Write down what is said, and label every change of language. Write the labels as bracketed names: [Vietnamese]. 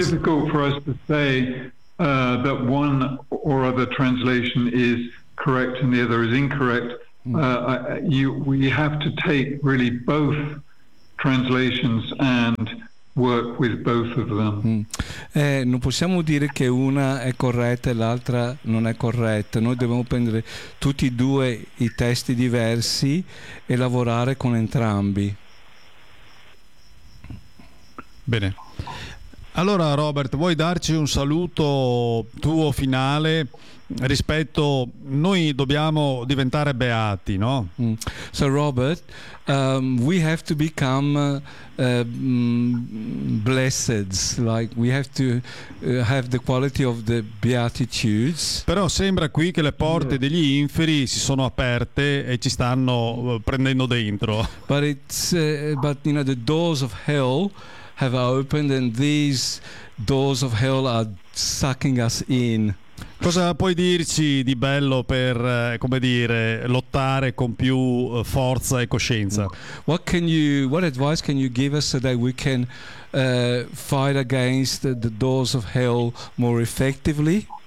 [English] It's difficult for us to say that one or other translation is correct and the other is incorrect. We have to take really both translations and work with both of them. [Italian] Non possiamo dire che una è corretta e l'altra non è corretta. Noi dobbiamo prendere tutti e due i testi diversi e lavorare con entrambi. Bene. Allora, Robert, vuoi darci un saluto tuo finale rispetto... Noi dobbiamo diventare beati, no? [English] So, Robert, we have to become blessed, like we have to have the quality of the beatitudes. [Italian] Però sembra qui che le porte degli inferi si sono aperte e ci stanno prendendo dentro. [English] But it's, but you know, the doors of hell have opened and these doors of hell are sucking us in. [Italian] Cosa puoi dirci di bello per, come dire, lottare con più forza e coscienza? [English] What can you, what advice can you give us so that we can fight against the doors of hell more effectively?